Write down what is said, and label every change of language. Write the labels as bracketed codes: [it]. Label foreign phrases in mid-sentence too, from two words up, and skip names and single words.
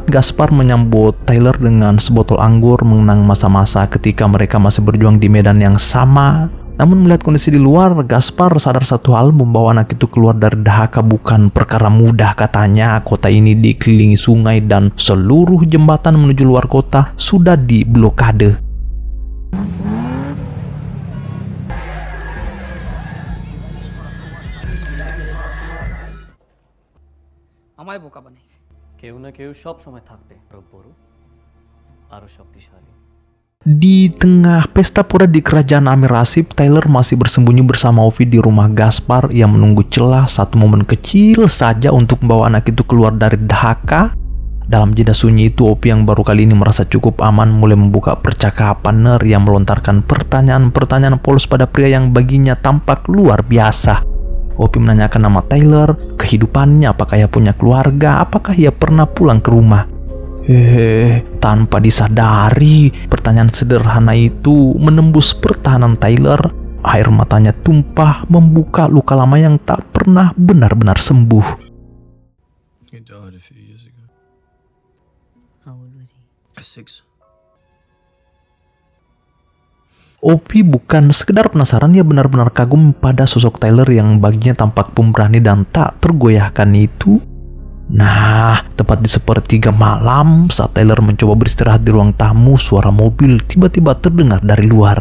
[id] Gaspar menyambut Tyler dengan sebotol anggur, mengenang masa-masa ketika mereka masih berjuang di medan yang sama. Namun melihat kondisi di luar, Gaspar sadar satu hal, membawa anak itu keluar dari Dhaka bukan perkara mudah. Katanya kota ini dikelilingi sungai dan seluruh jembatan menuju luar kota sudah diblokade. [bn] আমায় বোকা বানাইছে। কেউ না কেউ সব সময় থাকবে, আরো বড়, আরো শক্তিশালী। [id] Di tengah pesta pura di kerajaan Amir Asif, Tyler masih bersembunyi bersama Ovi di rumah Gaspar. Ia menunggu celah satu momen kecil saja untuk membawa anak itu keluar dari Dhaka. Dalam jeda sunyi itu, Ovi yang baru kali ini merasa cukup aman mulai membuka percakapan yang melontarkan pertanyaan-pertanyaan polos pada pria yang baginya tampak luar biasa. Ovi menanyakan nama Tyler, kehidupannya, apakah ia punya keluarga, apakah ia pernah pulang ke rumah. Tanpa disadari, pertanyaan sederhana itu menembus pertahanan Tyler. Air matanya tumpah membuka luka lama yang tak pernah benar-benar sembuh. [en] He died a few years ago. How old was he? 6. [id] Opi bukan sekedar penasaran, dia benar-benar kagum pada sosok Tyler yang baginya tampak pemberani dan tak tergoyahkan itu. Nah, tepat di sepertiga malam saat Tyler mencoba beristirahat di ruang tamu, suara mobil tiba-tiba terdengar dari luar.